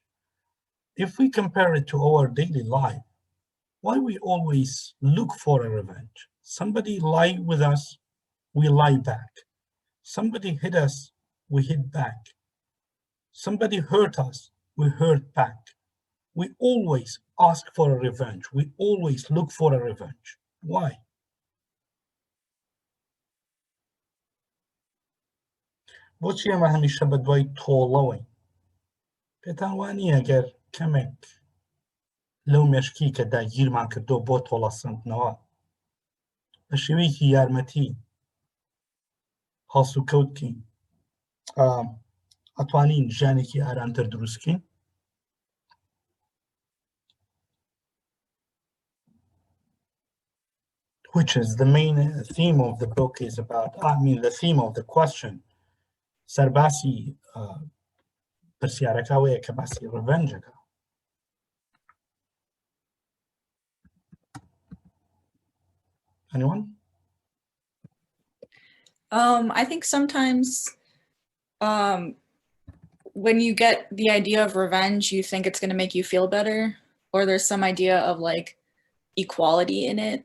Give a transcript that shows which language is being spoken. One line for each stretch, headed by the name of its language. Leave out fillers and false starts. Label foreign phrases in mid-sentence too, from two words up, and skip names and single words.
English: If we compare it to our daily life, why we always look for a revenge? Somebody lie with us, we lie back. Somebody hit us, we hit back. Somebody hurt us, we hurt back. We always ask for a revenge. We always look for a revenge. Why?
Central Kurdish: بۆچی ئێمە هەمیشە بە دوای تۆڵەوەین؟ پێتان وانییە ئەگەر کەمێک لەو مێشکی کە داگیرمان کردۆ بۆ تۆڵەسەندنەوە بە شێوەیەکی یارمەتی هەڵسوکەوتین ئەتوانین ژیانێکی ئارامتر دروستکەین؟
English: Which is the main theme of the book is about, the theme of the question.
Central Kurdish: سەرباسی پرسیارەکەوەیە کە باسی ڕڤەنجەکە.
English: Anyone? I think sometimes when you get the idea of revenge, you think it's going to make you feel better, or there's some idea of like equality in it.